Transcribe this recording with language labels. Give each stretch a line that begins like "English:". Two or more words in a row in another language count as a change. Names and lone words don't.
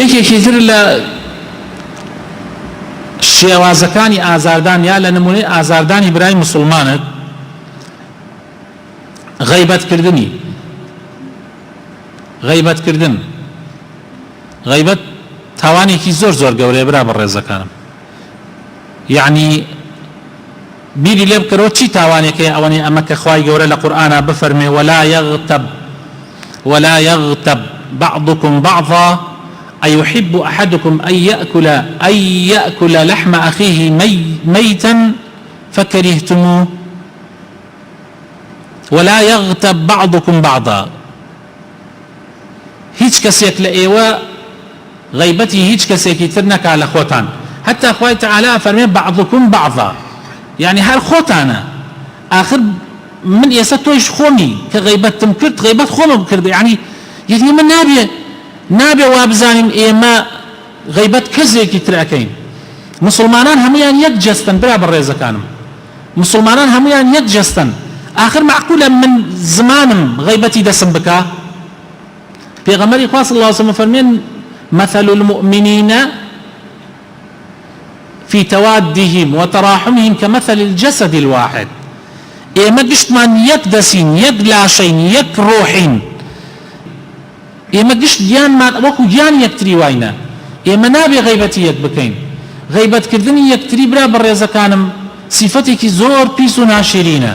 Central Kurdish: یەکێکی تر لە شێوازەکانی ئازاردان یا لە نمونەی ئازاردانی برای موسڵمانت غەیبەتکردنی. غەیبەت تاوانێکی زۆر زۆر گەورەیە برا بە ڕێزەکانم. یعنی بیری لێ بکەرەوە چی تاوانێکەیە ئەوەنی ئەمە کە خوای گەورە لە قورئانە بفەرمێ
Arabic: ولا يغتب بعضكم بعضا أيحب أحدكم أن يأكل لحم أخيه ميتا فكرهتموه ولا يغتب بعضكم بعضا.
Central Kurdish: هیچ کەسێک لە ئێوە غەیبەتی هیچ کەسێکی تر نەکا لە خۆتان. حتى خوای تعالی فەرمێ
Arabic: بعضكم بعضا،
Central Kurdish: يعني هەر خۆتانە. آخر من ئێستا تۆیش خۆمی کە غەیبەتم کرد غەیبەت خۆمم کرد. يعني من نابێ وا بزانین ئێمە غەیبەت کەسێکی تر ئەکەین. مسلمانان هەمویان یەک جەستن برا بە ڕێزەکانم، مسلمانان هەمویان یەک جەستن. آخر معقولە من زمانم غەیبەتی دەسم بکە؟ پێغەمبەری خوا
Arabic: صلی الله علیه وسلم فەرمێن مثل المؤمنین في توادهم وتراحمهم كمثل الجسد الواحد.
Central Kurdish: ئێمە گشتمان یەک دەسین، یەک لاشەین، یەک ڕۆحین. ئێمە گشت گیانمان وەکو گیان یەکتری واینە. ئێمە نابێ غەیبەتی یەک بکەین. غەیبەتکردنی یەکتری برا بە ڕێزەکانم سیفەتێکی زۆر پیس و ناشرینە.